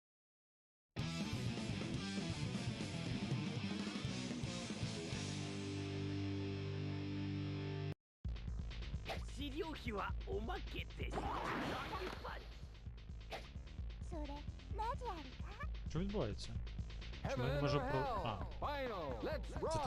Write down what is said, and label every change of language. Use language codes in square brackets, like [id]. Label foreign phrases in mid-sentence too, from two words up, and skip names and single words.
[ja] 治療費はおまけです。それラジあるか？ [uk] Що відбувається? Чому я не [en] Heaven [uk] можу [en] or [uk] про... [en] hell? [uk] А, [en] Final. Let's [uk] це [en] rock.